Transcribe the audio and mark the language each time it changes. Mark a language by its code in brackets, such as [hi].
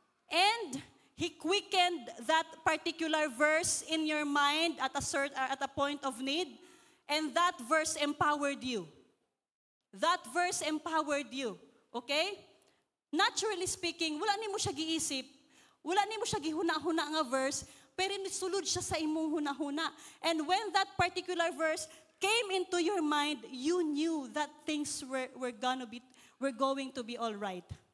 [en] And He quickened that particular verse in your mind at a point of need, and that verse empowered you. That verse empowered you. [ceb] Okay? [en] Naturally speaking, [ceb] wala ni mo siya giisip. Wala ni mo siya gihuna-huna nga verse, pero sulod siya sa imong huna-huna. [en] And when that particular verse came into your mind, you knew that things were going to be all right.